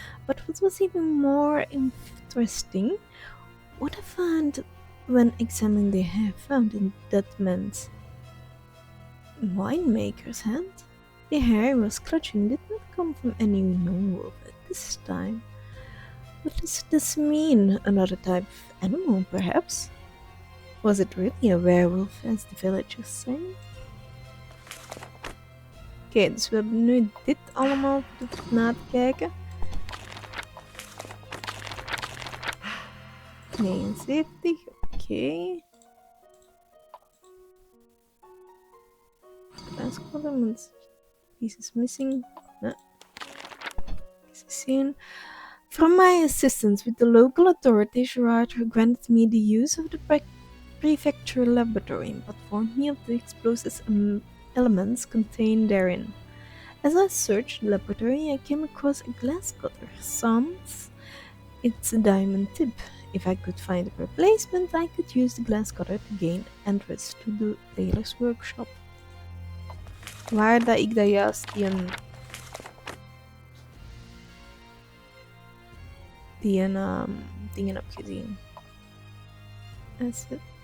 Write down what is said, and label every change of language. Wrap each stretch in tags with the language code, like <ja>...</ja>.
<en>But what was even more interesting, what I found when examining the hair found in that man's winemaker's hand. The hair he was clutching did not come from any known wolf at this time. What does this mean? Another type of animal, perhaps? Was it really a werewolf, as the villagers say?</en> <nl>Oké, dus we hebben nu dit allemaal na te kijken. 79, oké.</nl> <en>Last column, pieces missing. No. From my assistance with the local authorities, Gerard granted me the use of the prefecture laboratory and informed me of the explosive elements contained therein. As I searched the laboratory, I came across a glass cutter. Sans its diamond tip. If I could find a replacement, I could use the glass cutter to gain entrance to the tailor's workshop.</en> <nl>Waar dat ik dat juist die dingen heb gezien. Asset.</nl>